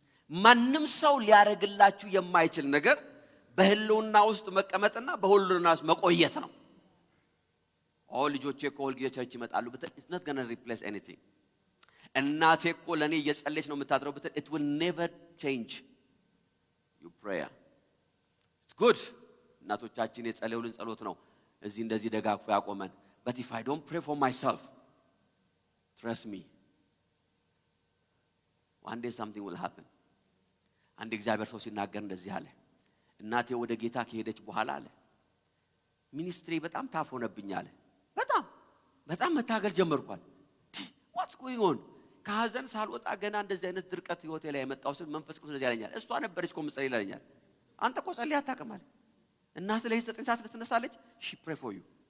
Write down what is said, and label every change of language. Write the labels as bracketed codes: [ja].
[am] ማንም ሰው ሊያረግላችሁ የማይችል ነገር በህልውና ውስጥ መቀመጥና በሁሉና ውስጥ መቆየት ነው። ልጆቼ እኮ ሁልጊዜ ቸርች ይመጣሉ ብትል [en] it's not going to replace anything. [am] እናቴ እኮ ለኔ እየጸለየች ነው የምታድረው ብትል [en] it will never change your prayer. It's good. [am] እናቶቻችን የጸለዩልን ጸሎት ነው እዚህ እንደዚህ ደጋግፎ ያቆመን. [en] But if I don't pray for myself, trust me, one day something will happen. [am] አንድ እግዚአብሔር ሰው ሲናገር እንደዚህ አለ። እናቴ ወደ ጌታ ከሄደች በኋላ አለ ሚኒስትሪ በጣም ታፍ ሆነብኝ አለ። በጣም መታገል ጀመርኳል። [en] what's going on? [am] ከሐዘን ሳልወጣ ገና እንደዚህ አይነት ድርቀት ህይወቴ ላይ የመጣው ሲል መንፈስ ቅዱስ እንደዚህ ያለኛል። እሷ ነበረች እኮ ምጸልይ ይላልኛል። አንተ እኮ ጸልይ አታውቅም አለ። እናት ላይ 9 ሰዓት ልትነሳለች [en] she pray for you.